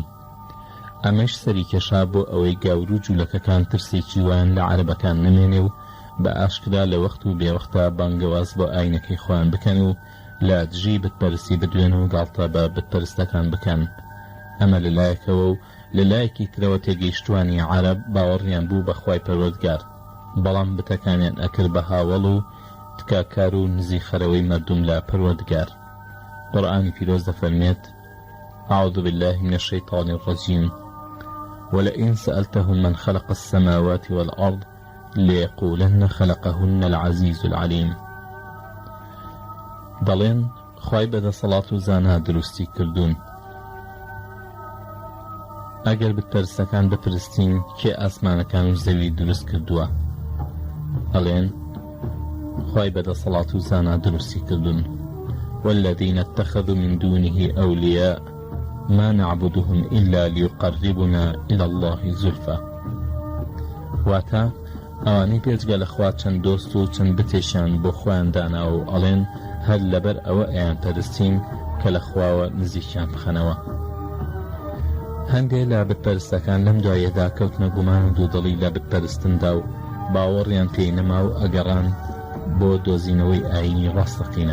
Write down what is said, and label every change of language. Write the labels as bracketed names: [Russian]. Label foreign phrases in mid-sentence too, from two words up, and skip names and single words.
[Central Kurdish] ئەمەش سەری کێشا بۆ ئەوەی گاور و جوولەکەکان ترسێکی وایان لە عەرەبەکان نەمێنێ و بە ئاشکرا لە وەخت و بێوەختە بانگەواز بۆ ئاینەکەی خۆیان بکەن و لە دژی بتپەرستی بدوێن و گاڵتە بە بتپەرستەکان بکەن. ئەمە لەلایەکەوە و لەلایەکی ترەوە تێگەیشتوانی عەرەب باوەڕیان بوو بە خوای پەروەردگار، بەڵام بتەکانیان ئەکرد بە هاوڵ و تکاکار و نزی خەرەوەی مەردوم لە پەروەردگار. قورئانی پیرۆز دەفەرمێت: [Arabic] أعوذ بالله من الشيطان الرجيم ولئن سألتهم من خلق السماوات والأرض ليقولن خلقهن العزيز العليم. [Central Kurdish] دەڵێن خوای بەدەسەڵات و زانا دروستی کردوون. ئەگەر بتپەرستەکان بپرستین کێ ئاسمانەکان و زەوی دروست کردووە، ئەڵێن خوای بەدەسەڵات و زانا دروستی کردوون. [Arabic] والذين اتخذوا من دونه أولياء ما نعبدهم إلا ليقربنا إلى الله زلفى. [Central Kurdish] واتە ئەوانەی پێچگە لە خوا چەند دۆست و چەند بتێشیان بۆ خۆیان دانا و ئەڵێن هەر لەبەر ئەوە ئەیان پەرستین کە لە خواوە نزیکیان بخەنەوە. هەندێک لە بتپەرستەکان لەم دوایەدا کەوتنە گومان و دوودڵی لە بتپەرستندا و باوەڕیان پێی نەما و ئەگەڕان بۆ دۆزینەوەی ئاینی ڕاستەقینە.